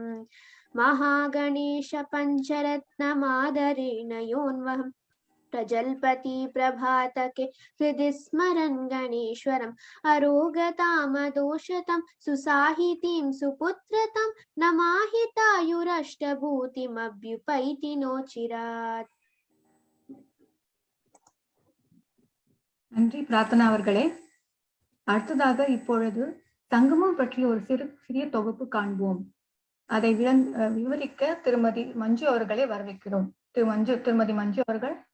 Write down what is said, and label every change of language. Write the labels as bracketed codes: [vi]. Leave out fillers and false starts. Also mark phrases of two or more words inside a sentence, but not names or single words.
[sa] महागणेश पञ्चरत्नमादरेण योन्वहं प्रजल्पति प्रभातके हृदि स्मरन् गणेश्वरम् अरोगतामदोषतं सुसाहितीं सुपुत्रतं नमाहितायुरष्टभूतिमभ्युपैति नो चिरात्। [ta] நன்றி பிரார்த்தனா அவர்களே. அடுத்ததாக இப்பொழுது சங்கமம் பற்றிய ஒரு சிறிய தொகுப்பு காண்போம். அதை விவரிக்க திருமதி மஞ்சு அவர்களை வரவேற்கிறோம். திருமதி மஞ்சு அவர்கள்.